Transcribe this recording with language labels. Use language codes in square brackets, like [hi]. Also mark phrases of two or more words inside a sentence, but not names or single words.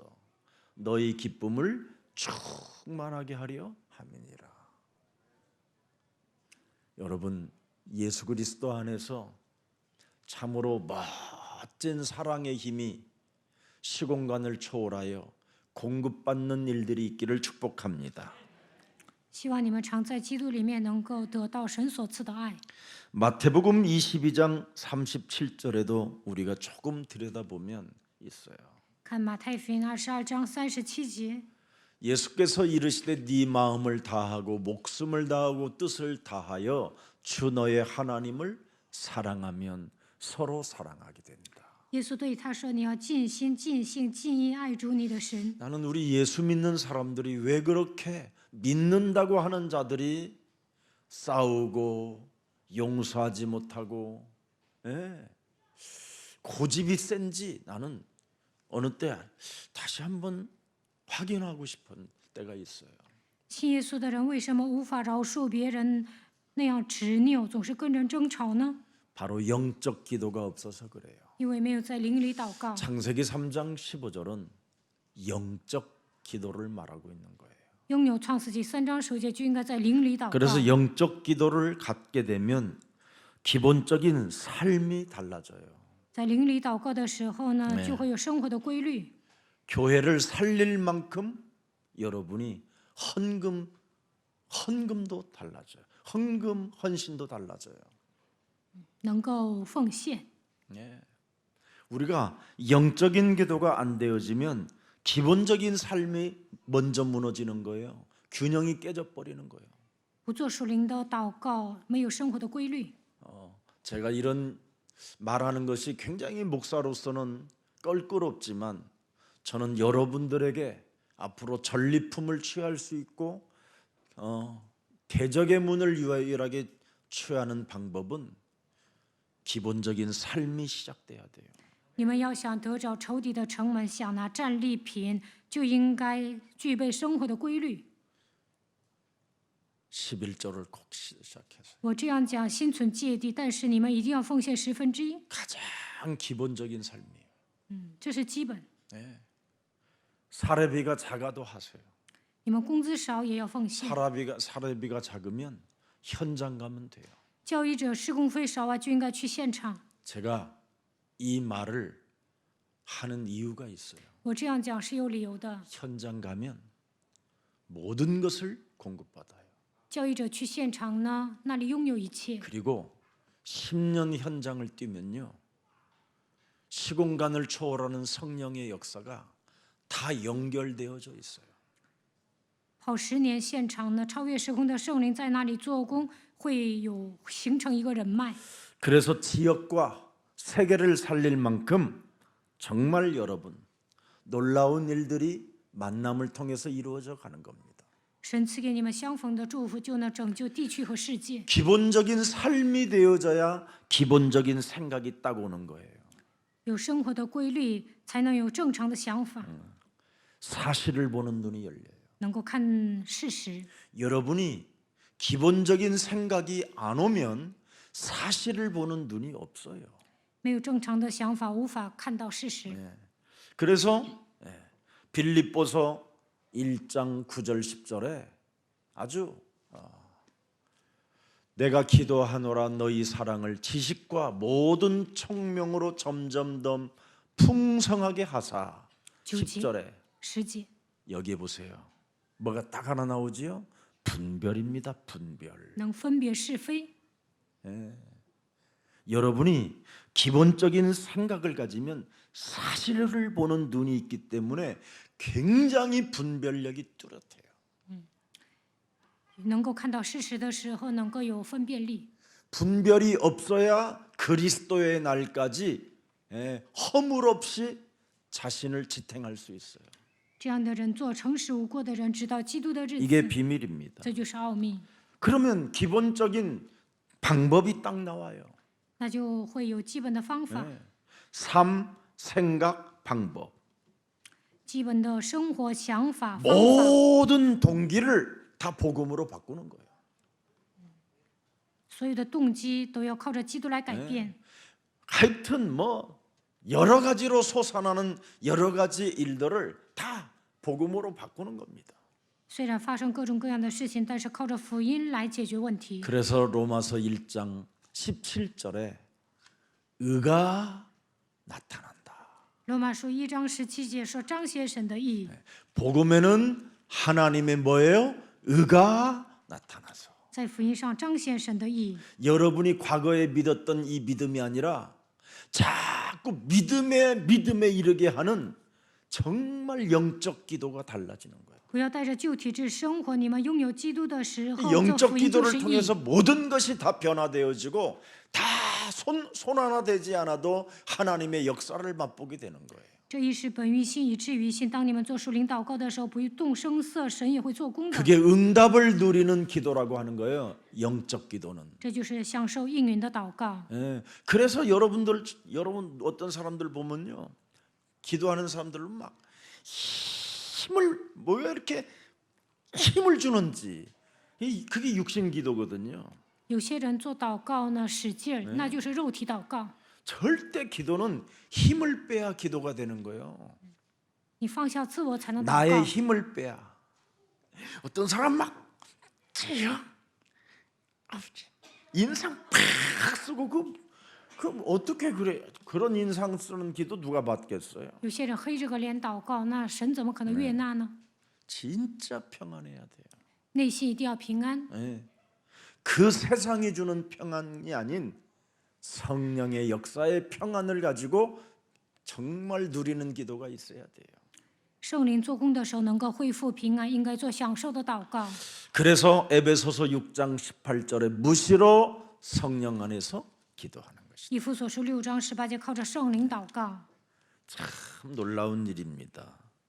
[ko] 너희 기쁨을 충만하게 하려 함이니라. 여러분, 예수 그리스도 안에서 참으로 멋진 사랑의 힘이 시공간을 초월하여 공급받는 일들이 있기를 축복합니다. [zh] 希望你们常在基督里面能够得到神所赐的爱。 [ko] 마태복음 22장 37절에도 우리가 조금 들여다보면 있어요. [zh] 看马太福音22章37节， [ko] 예수께서 이르시되 네 마음을 다하고 목숨을 다하고 뜻을 다하여 주 너의 하나님을 사랑하면 서로 사랑하게 된다. [zh] 耶稣对他说：“你要尽心、尽性、尽意爱主你的神。” [ko] 나는 우리 예수 믿는 사람들이 왜 그렇게 믿는다고 하는 자들이 싸우고 용서하지 못하고 고집이 센지 나는 어느 때 다시 한번 확인하고 싶은 때가 있어요. [zh] 信耶稣的人为什么无法饶恕别人，那样执拗，总是跟人争吵呢？ [ko] 바로 영적 기도가 없어서 그래요. [zh] 因为没有在灵里祷告。 [ko] 창세기 3장 15절은 영적 기도를 말하고 있는 거예요. [zh] 拥有创世纪3章9节就应该在灵里祷告。 [ko] 그래서 영적 기도를 갖게 되면 기본적인 삶이 달라져요. [zh] 在灵里祷告的时候呢， [ko] 네 [zh] 就会有生活的规律。 [ko] 교회를 살릴 만큼 여러분이 헌금도 달라져요. 헌금 헌신도 달라져요. [zh] 能够奉献。 [ko] 예. 우리가 영적인 기도가 안 되어지면 기본적인 삶이 먼저 무너지는 거예요. 균형이 깨져 버리는 거예요. [zh] 不做属灵的祷告，没有生活的规律。 [ko] 제가 이런 말하는 것이 굉장히 목사로서는 껄끄럽지만 저는 여러분들에게 앞으로 전리품을 취할 수 있고 대적의 문을 유일하게 취하는 방법은 기본적인 삶이 시작돼야 돼요. [zh] 你们要想得着仇敌的城门，想拿战利品，就应该具备生活的规律。 [ko] 11절을 꼭 시작해서 [zh] 我这样讲，心存芥蒂，但是你们一定要奉献1/10。 [ko] 가장 기본적인 삶이에요. [zh] 这是基本。 [ko] 사례비가 작아도 하세요. [zh] 你们工资少也要奉献。 [ko] 사례비가 작으면 현장 가면 돼요. [zh] 教育者施工费少啊，就应该去现场。 [ko] 제가 이 말을 하는 이유가 있어요. [zh] 我这样讲是有理由的。 [ko] 현장 가면 모든 것을 공급받아요. [zh] 教育者去现场呢，那里拥有一切。 [ko] 그리고 10년 현장을 뛰면요. 시공간을 초월하는 성령의 역사가 다 연결되어져 있어요. [zh] 跑10年现场呢，超越时空的圣灵在那里做工，会有形成一个人脉。 [ko] 그래서 지역과 세계를 살릴 만큼 정말 여러분 놀라운 일들이 만남을 통해서 이루어져 가는 겁니다. [zh] 神赐给你们相逢的祝福，就能拯救地区和世界。 [ko] 기본적인 삶이 되어져야 기본적인 생각이 딱 오는 거예요. [zh] 有生活的规律，才能有正常的想法， [ko] 사실을 보는 눈이 열려요. [zh] 能够看事实。 [ko] 여러분이 기본적인 생각이 안 오면 사실을 보는 눈이 없어요. [zh] 没有正常的想法，无法看到事实。 [ko] 그래서 빌립보서 1장 9절 10절에 아주 내가 기도하노라 너희 사랑을 지식과 모든 총명으로 점점 더 풍성하게 하사 10절에 [zh] 10节， [ko] 여기 보세요. 뭐가 딱 하나 나오지요? 분별입니다. 분별. [zh] 能分别是非。 [ko] 여러분이 기본적인 생각을 가지면 사실을 보는 눈이 있기 때문에 굉장히 분별력이 뚜렷해요. [zh] 能够看到事实的时候，能够有分辨力。 [ko] 분별이 없어야 그리스도의 날까지 허물 없이 자신을 지탱할 수 있어요. [zh] 这样的人做诚实无过的人，直到基督的日 [ko] 이게 [zh] 子， [ko] 비밀입니다. [zh] 这就是奥秘。 [ko] 그러면 기본적인 방법이 딱 나와요. [zh] 那就会有基本的方法， [ko] 삶, 생각, 방법. [zh] 基本的生活想法方法， [ko] 모든 동기를 다 복음으로 바꾸는 거예요. [zh] 所有的动机都要靠着基督来改变。 [ko] 하여튼 뭐 여러 가지로 솟아나는 여러 가지 일들을 다 복음으로 바꾸는 겁니다. [zh] 虽然发生各种各样的事情，但是靠着福音来解决问题。 [ko] 그래서 로마서 1장 17절에 의가 나타난다. [zh] 罗马书1章17节说彰显神的义， [ko] 복음에는 하나님의 뭐예요? 의가 나타나서 [zh] 在福音上彰显神的义。 [ko] 여러분이 과거에 믿었던 이 믿음이 아니라 자꾸 믿음에 이르게 하는 정말 영적 기도가 달라지는 거예요. [zh] 不要带着旧体质生活，你们拥有基督的时候，做 [ko] 영적 [zh] 福音就 [ko] 기도를 [zh] 是义。 [ko] 통해서 모든 것이 다 변화되어지고 다 손 하나 되지 않아도 하나님의 역사를 맛보게 되는 거예요. [zh] 这一是本于信，以至于信。当你们做属灵祷告的时候，不动声色，神也会做工的。 [ko] 그게 응답을 누리는 기도라고 하는 거예요. 영적 기도는. [zh] 这就是享受应允的祷告。 [ko] 예, 그래서 여러분 어떤 사람들 보면요, 기도하는 사람들은 막 힘을 왜 이렇게 힘을 주는지 그게 육신 기도거든요. [zh] 有些人做祷告呢，使劲儿，那就是肉体祷告。 [ko] 절대 기도는 힘을 빼야 기도가 되는 거예요. [zh] 你放下自我才能祷 [ko] 나의 [zh] 告。 [ko] 힘을 빼야. 어떤 사람 막 인상 팍 쓰고 그 어떻게 그래? 그런 인상 쓰는 기도 누가 받겠어요? [zh] 有些人黑着个脸祷告，那神怎么可能悦纳呢？ [ko] 진짜 평안해야 돼요. [zh] 内心一定要平安。 [ko] 예. 그 세상이 주는 평안이 아닌 성령의 역사의 평안을 가지고 정말 누리는 기도가 있어야 돼요. [zh] 圣灵做工的时候能够恢复平安，应该做享受的祷告。 [ko] 그래서 에베소서 6장 18절에 무시로 성령 안에서 기도하는 것이죠. [zh] 以弗所书6章18节，靠着圣灵祷告。 [ko] 참 놀라운 일입니다.